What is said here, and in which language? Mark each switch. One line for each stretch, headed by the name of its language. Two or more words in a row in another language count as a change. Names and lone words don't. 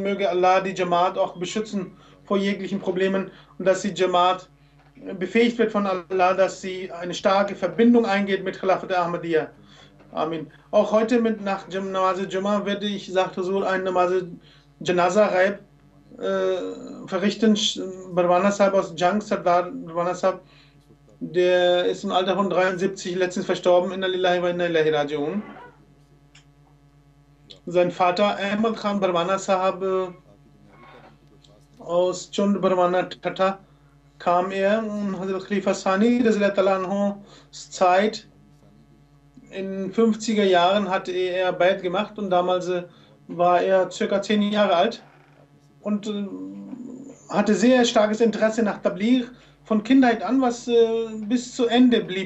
German: Möge Allah die Jamaat auch beschützen vor jeglichen Problemen und dass die Jamaat befähigt wird von Allah, dass sie eine starke Verbindung eingeht mit Khilafat Ahmadiyya. Amin. Auch heute nach
Urdu: نماز جمعہ
German: werde ich, sagt Huzur, ein
Urdu: نماز جنازہ غائب
German: verrichten. Barwana Sahib aus Jang, Sardar Barwana Sahib, der ist im Alter von 73 letztens verstorben.
Arabic: إنا لله وإنا إليه راجعون.
German: Sein Vater Ahmad Khan Barwana Sahib aus Chund Barwana Tata kam er und Hazrat Khalifa Sani Zeit in 50er Jahren hatte er Bayat gemacht und damals war er circa 10 Jahre alt und hatte sehr starkes Interesse nach Tabligh von Kindheit an, was bis zu Ende blieb.